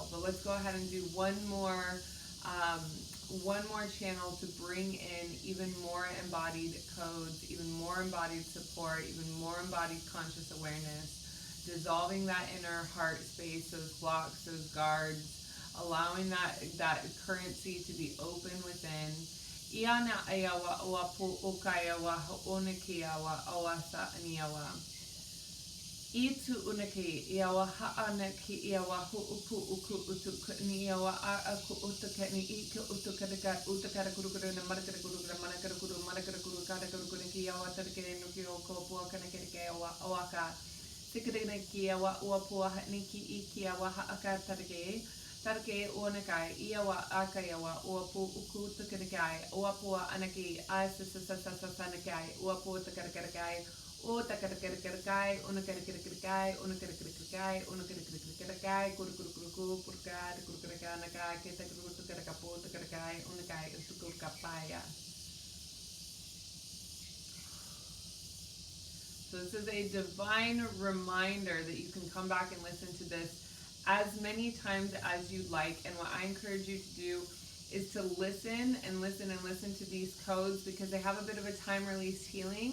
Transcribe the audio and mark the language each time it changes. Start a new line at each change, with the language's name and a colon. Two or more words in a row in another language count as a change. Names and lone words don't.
English: But let's go ahead and do one more channel to bring in even more embodied codes, even more embodied support, even more embodied conscious awareness, dissolving that inner heart space, those blocks, those guards, allowing that currency to be open within. Iana ayawa oapu ukayawa onekiawa awasa aniawa. Itu unaki iawa haanaki iawa huupu uku utukani iawa aku utukani iki utukadaka utakara kurukuru na marakara kurukura manakara kuru manakara kuru kada kurukura ki iawa tarike nuki oko pua kanake iawa awaka sikadana ki iawa uapua niki iki iawa haaka tarike Tarke onakai, iawa akayawa, uapu uku takanakai, uapua anaki, asasasasasanakai, uapu takarakakai, o takarakakai, unakarakakai, unakarakakai, unakarakakai, kurukuru, purkar, kurukaranakai, ketakurukarakapo, takarakai, unakai, usukurkapaya. So this is a divine reminder that you can come back and listen to this as many times as you like. And what I encourage you to do is to listen and listen and listen to these codes, because they have a bit of a time release healing.